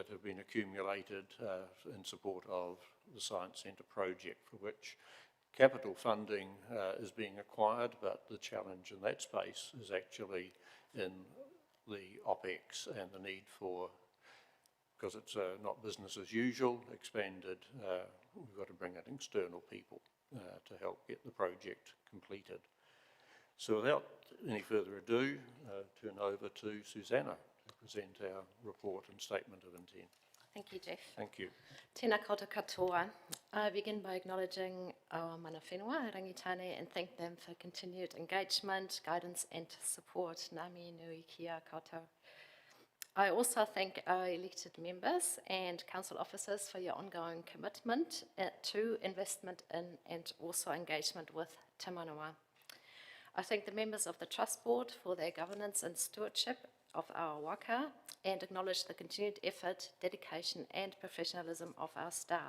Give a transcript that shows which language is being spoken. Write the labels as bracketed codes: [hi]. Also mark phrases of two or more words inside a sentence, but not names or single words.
[en] have been accumulated in support of the Science Centre project, for which capital funding is being acquired, but the challenge in that space is actually in the OPEX and the need for, because it's not business as usual, expanded, we've got to bring in external people to help get the project completed. So without any further ado, turn over to Susanna to present our report and statement of intent. Thank you, Jeff. Thank you. [mi] Tēnā koutou katoa. [en] I begin by acknowledging our [mi] mana whenua, [en] rangitane, and thank them for continued engagement, guidance and support. [mi] Ngā mihi nui kia koutou. [en] I also thank our elected members and council officers for your ongoing commitment to investment in and also engagement with Te Manawa. I thank the members of the Trust Board for their governance and stewardship of our waka, and acknowledge the continued effort, dedication and professionalism of our staff.